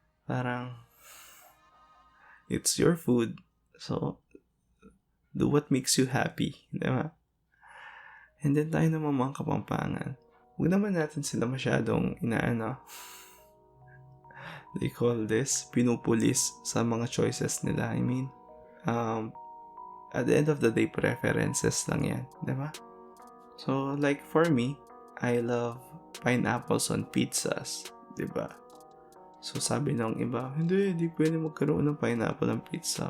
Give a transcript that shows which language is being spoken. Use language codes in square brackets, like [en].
[en] Parang, it's your food, so, do what makes you happy, diba? [tl] And then tayo naman mga Kapampangan, huwag naman natin sila masyadong [en] they call this, [tl] pinupulis sa mga choices nila. [en] I mean, at the end of the day, preferences [tl] lang yan, diba? [en] So, like for me, I love pineapples on pizzas, diba? [tl] So, sabi ng iba, hindi pwede magkaroon ng [en] pineapple on pizza.